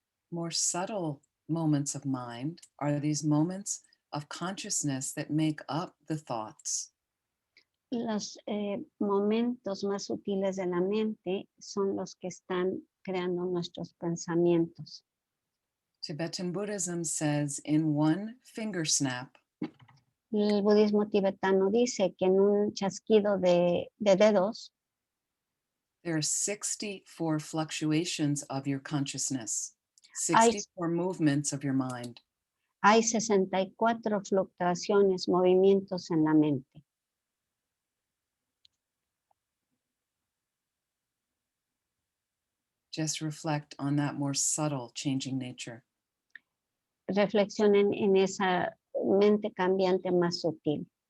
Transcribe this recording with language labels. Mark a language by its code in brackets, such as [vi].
[en] More subtle moments of mind are these moments of consciousness that make up the thoughts. [es] Los momentos más sutiles de la mente son los que están creando nuestros pensamientos. [en] Tibetan Buddhism says in one finger snap, [es] El budismo tibetano dice que en un chasquido de dedos [en] there are 64 fluctuations of your consciousness, [es] Hay- [en] 64 movements of your mind. [es] hay 64 fluctuaciones, movimientos en la mente. [en] Just reflect on that more subtle changing nature. [es] Reflexionen en esa mente cambiante más sutil.